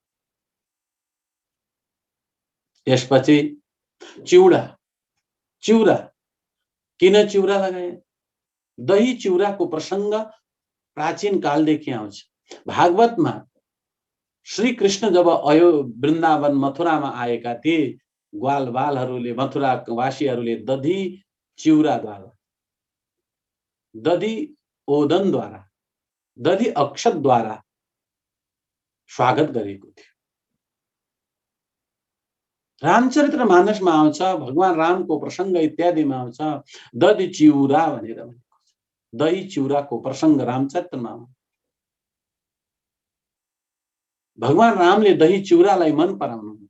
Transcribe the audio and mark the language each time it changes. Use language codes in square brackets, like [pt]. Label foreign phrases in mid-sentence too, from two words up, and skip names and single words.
[ne] त्यसपछि चिउरा। चिउरा किन चिउरा लगाए? दही चिउराको प्रसंग प्राचीन कालदेखि आउँछ। भागवतमा श्री कृष्ण जब वृन्दावन मथुरामा आएका थिए, ग्वाल बालहरूले, मथुरावासीहरूले दधी चिउराद्वारा, दधी ओदनद्वारा, दधी अक्षतद्वारा स्वागत गरेको थियो। रामचरित्र मानसमा आउँछ, भगवान रामको प्रसंग इत्यादिमा आउँछ, दधी चिउरा भनेर भनेको छ। दही चिउराको प्रसङ्ग रामचरितमा भगवान रामले दही चिउरालाई मन पराउनुहुन्थ्यो।